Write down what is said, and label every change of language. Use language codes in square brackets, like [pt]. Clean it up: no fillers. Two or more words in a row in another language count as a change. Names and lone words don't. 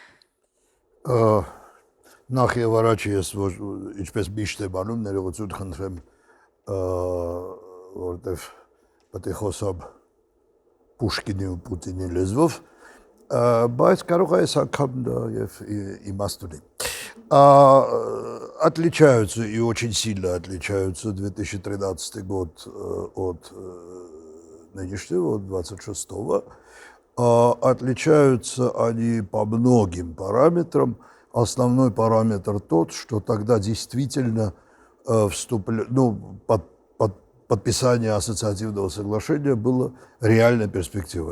[hy] Նախ եւ առաջ ես որ ինչպես միշտ եմ անում, ներողություն խնդրեմ որտեվ պետք է խոսամ Պուշկինի ու Պուտինի լեզվով, բայց կարող է այս անգամ դա եւ իմաստ ունի։ [ru] Отличаются и очень сильно отличаются 2013 год от нынешнего, от 26-го. Отличаются они по многим параметрам. Основной параметр тот, что тогда действительно подписание ассоциативного соглашения было реальной перспективой.